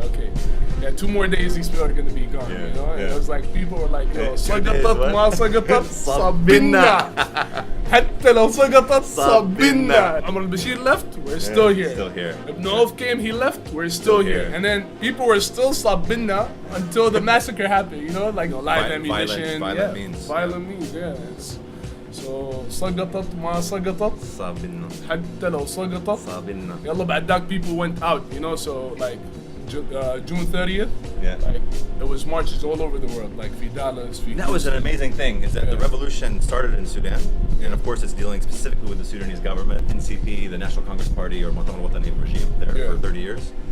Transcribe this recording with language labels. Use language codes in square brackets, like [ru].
[en] Okay, yeah, 2 more days these people are going to be gone. You know, and it was like people were like, yo, [ar] سقطت ما سقطت صبنا [en] حتى لو سقطت صبنا. Omar al-Bashir left, we're still here. Still here. Ibn Auf came, he left, we're still here. And then people were still sabinna until the massacre happened, you know, like live ammunition. Violent means. Violent means, yeah. [ar] So سقطت ما سقطت صابنا حتى لو سقطت صابنا. يلا بعد ذاك people went out, you know, so like [en] June 30th, Yeah. like it was marches all over the world, like Dallas. That was an amazing thing, is that the revolution started in Sudan, and of course it's dealing specifically with the Sudanese government, NCP, the National Congress Party, or Mu'tamar Watani regime there for 30 years.